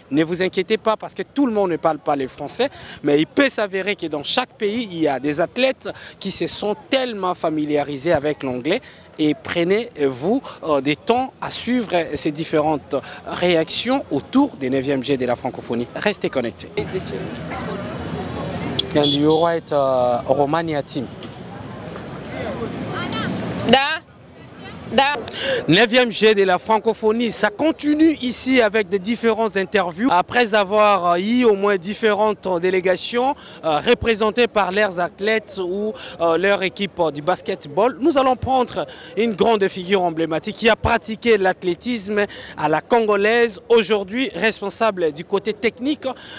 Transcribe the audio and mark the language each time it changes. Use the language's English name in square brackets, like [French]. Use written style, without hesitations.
[French] Ne vous inquiétez pas parce que tout le monde ne parle pas le français, mais il peut s'avérer que dans chaque pays, il y a des athlètes qui se sont tellement familiarisés avec l'anglais. Et prenez-vous des temps à suivre ces différentes réactions autour des 9e Jeux de la francophonie. Restez connectés. [English] And you write Romania team. [French] 9e Jeux de la francophonie, ça continue ici avec des différentes interviews. Après avoir eu au moins différentes délégations représentées par leurs athlètes ou leur équipe du basketball, nous allons prendre une grande figure emblématique qui a pratiqué l'athlétisme à la congolaise, aujourd'hui responsable du côté technique.